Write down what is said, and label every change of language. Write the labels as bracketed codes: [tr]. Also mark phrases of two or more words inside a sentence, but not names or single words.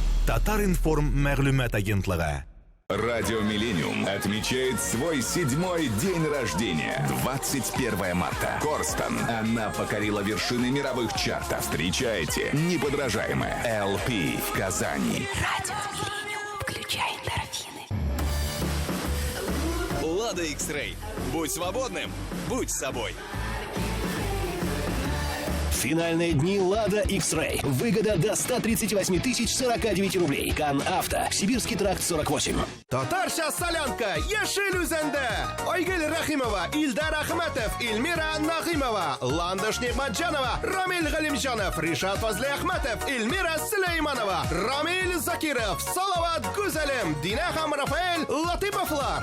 [tt] Татаринформ мәгълүмат агентлыгы. [ru] Радио «Миллениум» отмечает свой 7-й день рождения. 21 марта. Корстон. Она покорила вершины мировых чартов. Встречайте неподражаемая LP в Казани. Радио «Миллениум». Включай эндорфины. Лада X-Ray. Будь свободным, будь собой. Финальные дни Лада X-Ray. Выгода до 138 049 рублей. Кан Авто. Сибирский тракт 48. [tt] Татарша солянка Ешель үзәндә. Айгөл Рахимова, Илдар Ахматов, Илмира Нагымова, Ландыш Нигъматҗанова, Рамил Галимҗанов, Ришат Фазли Ахматов, Илмира Сөләйманова, Рамил Закиров, Салават Гүзәлем, Динә һәм Рафаэль Латиповлар.